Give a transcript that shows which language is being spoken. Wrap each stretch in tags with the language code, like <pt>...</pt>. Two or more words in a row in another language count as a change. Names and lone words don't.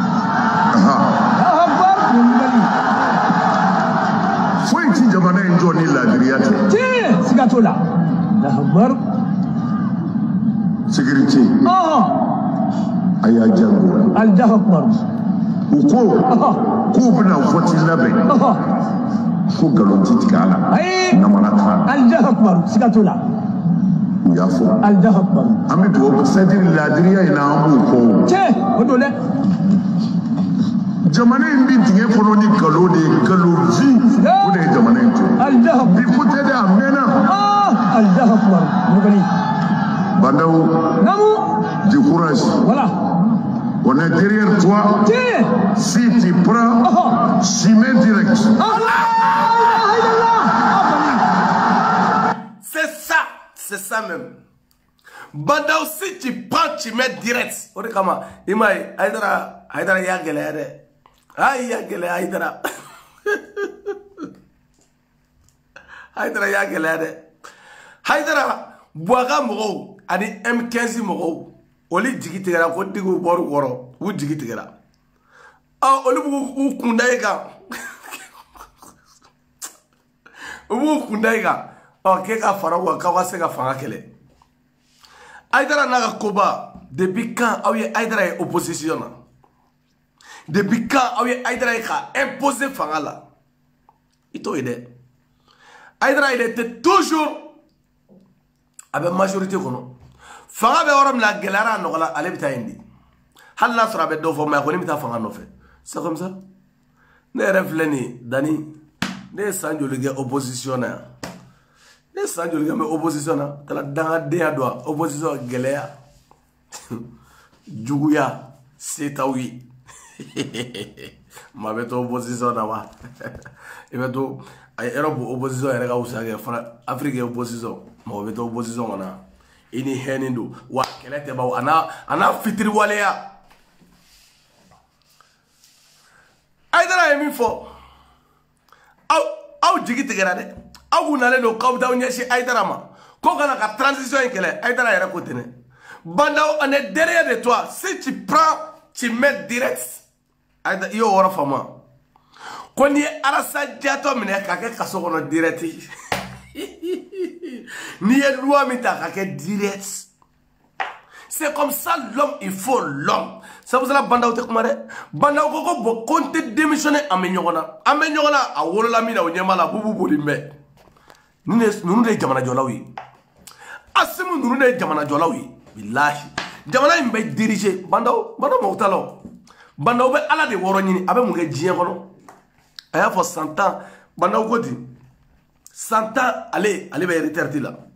<bm>foyi ti jamana in jɔ ni laadiriya tɛ siga t'o la sécurité a y'a jago</bm> <ar>الله أكبر</ar> <bm>u ko k'u bɛna vote labɛn ko nkalon ti tigɛ a la namara t'a la</bm> <ar>الله أكبر</ar> <bm>siga t'o la u y'a fɔ</bm> <ar>الله أكبر</ar> <bm>an bɛ dugawu</bm> <fr>c'est à dire</fr> <bm>laadiriya in na an b'o kɔ tiɲɛ o don dɛ jamana in bi dingɛ kɔnɔ ni nkalon de ye nkalonji o de ye jamana in to bi ko tɛ dɛ a mɛnna</bm> <ar>الله أكبر</ar> <bm>Bandaw</bm> <fr>du courage voilà on est derrière toi si tu prends chemin direct c'est ça même Bandaw si tu prends chemin direct</fr> <bm>o de kama i m'a ye Haidara y'a gɛlɛya dɛ ay y'a gɛlɛya Haidara Haidara y'a gɛlɛya dɛ Haidara Buaga mɔgɔw ani M15 mɔgɔw olu jigi tigɛra ko digiw bɔr'u kɔrɔ u jigi tigɛra olu b'u kunda i kan u b'u kunda i kan k'e ka fara u kan k'aw ka se ka fanga kɛlɛ Haidara n'a ka koba</bm> <fr>depuis quand</fr> <bm>aw ye Haidara ye opposition na</bm> <fr>depuis quand</fr> <bm>aw ye Haidara ye ka imposer fanga la i t'o ye dɛ Haidara</bm> <fr>il était toujours avec majorité</fr> <bm>kɔnɔ fanga bɛ yɔrɔ min na gɛlɛyara a nɔgɔla ale bɛ taa yen de hali n'a sɔrɔ a bɛ dɔ fɔ mais a kɔni bɛ taa fanga nɔfɛ</bm> <fr>c'est comme ça</fr> <bm>ne yɛrɛ filɛ nin ye Dani ne ye san joli kɛ opposition na yan ne ye san joli kɛ mɛ opposition na taara dangadenya don a opposition gɛlɛya juguya se t'aw ye maa bɛ to opposition na wa i bɛ to a ye Europe opposition yɛrɛ ka wusa kɛ fana Afrique ye opposition mɔgɔ bɛ to opposition kɔnɔ i ni hɛni don wa kɛlɛ tɛ baw a n'a fitiriwaleya fo aw jigi tigɛra dɛ aw kun nalen don k'aw t'aw ɲɛsin Haidara ma ko kana ka transition in kɛlɛ Haidara yɛrɛ ko ten dɛ Bandao</bm> <fr>on est derrière de toi si tu prends tu mets direct</fr> <bm>i y'o wɔrɔ faamu ko n'i ye Alassane Diatta minɛ k'a kɛ kaso kɔnɔ direct n'i ye loi min ta k'a kɛ direct</bm> <fr>c'est comme ça l'homme il faut l'homme c'est pour ça</fr> <bm>Bandao tɛ kuma dɛ Bandao ko bon ko n tɛ démissionner an bɛ ɲɔgɔn na a wolola min na o ɲɛma la bubu boli mɛ ninnu de ye jamana jɔlaw ye Asimu ninnu de ye jamana jɔlaw ye bilahi jamana in bɛ diriger Bandao mɔgɔ t'a la o Bandao bɛ Ala de wɔrɔ ɲini a bɛ mun kɛ diɲɛ kɔnɔ a y'a fɔ 100 ans Bandao ko ten 100 ans ale bɛ retraite la</bm>